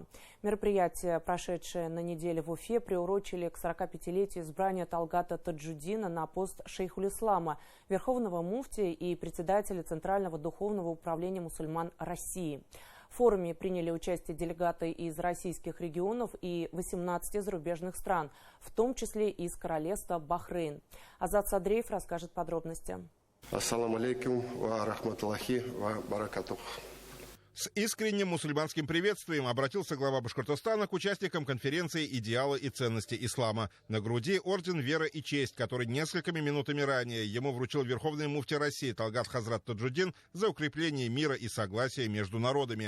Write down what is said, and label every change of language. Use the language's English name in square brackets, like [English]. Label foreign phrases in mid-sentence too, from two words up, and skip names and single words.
[Russian] Мероприятие, прошедшее на неделе в Уфе, приурочили к 45-летию избрания Талгата Таджуддина на пост шейхуль-ислама, верховного муфтия и председателя Центрального духовного управления мусульман России. В форуме приняли участие делегаты из российских регионов и 18 зарубежных стран, в том числе из королевства Бахрейн. Азат Садреев расскажет подробности. [Arabic] السلام عليكم ورحمة الله وبركاته. [Russian] С искренним мусульманским приветствием обратился глава Башкортостана к участникам конференции «Идеалы и ценности ислама». На груди орден «Вера и честь», который несколькими минутами ранее ему вручил Верховный муфти России Талгат Хазрат Таджудин за укрепление мира и согласия между народами.